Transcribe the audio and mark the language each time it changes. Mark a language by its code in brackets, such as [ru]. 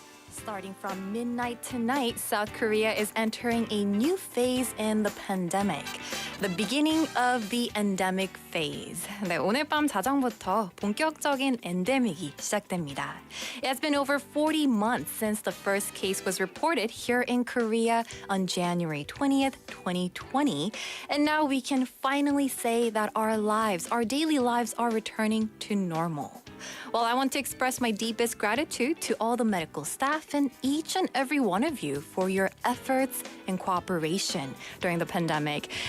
[en] Starting from midnight tonight, South Korea is entering a new phase in the pandemic. The beginning of the endemic phase. [ko] 네, 오늘 밤 자정부터 본격적인 엔데믹이 시작됩니다. [en] It has been over 40 months since the first case was reported here in Korea on January 20th, 2020. And now we can finally say that our daily lives are returning to normal. Well, I want to express my deepest gratitude to all the medical staff and each and every one of you for your efforts and cooperation during the pandemic.